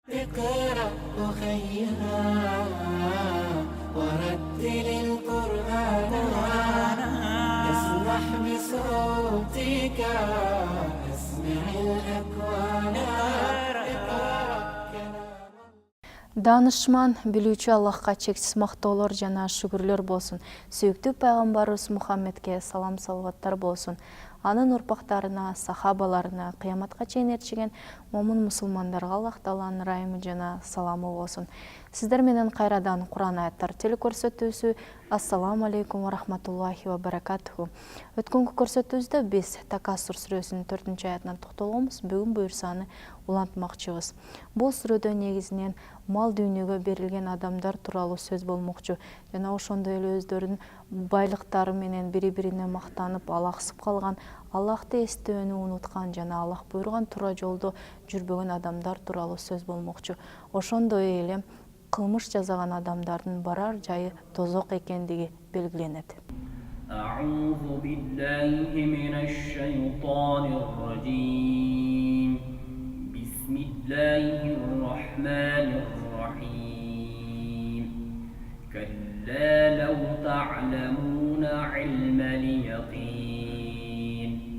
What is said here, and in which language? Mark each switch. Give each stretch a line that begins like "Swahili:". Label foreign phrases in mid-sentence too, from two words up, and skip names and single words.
Arabic: اقرأ أخيها ورتل القرآن اسمح بصوتك اسمع الأكوان
Kyrgyz: Данышман билүүчү Аллахка чексиз мактоолор жана шүгүрлөр болсун. Сүйүктүү пайгамбарыбыз Мухаммедке салам салаваттар болсун. Анын урпактарына, сахабаларына, кыяматка чейин эрчиген момун мусулмандарга Аллах Тааланын ырайымы жана саламы болсун. Сиздер менен кайрадан Кур'ан аяттар телекөрсөтүүсү.
Arabic: السلام عليكم ورحمة الله وبركاته.
Kyrgyz: Өткөнкү көрсөтүүбүздө биз Такасур сүрөсүнүн 4-аятына токтолгонбуз. Бүгүн буюрсаны улантмакчыбыз. Бул сүрөдө негизинен мал дүйнөгө берилген адамдар тууралуу сөз болмокчу. Жана ошондой эле өздөрүнүн байлыктары менен бири-бирине мактанып, алаксып калган, Аллахты эстөөнү унуткан жана Аллах буйруган туура жолдо жүрбөгөн адамдар тууралуу сөз болмокчу. Ошондой эле кылмыш жасаган адамдардын барар жайы тозок экендиги белгиленет.
Arabic: أعوذ بالله من الشيطان الرجيم بسم الله الرحمن الرحيم كلا لو تعلمون علم اليقين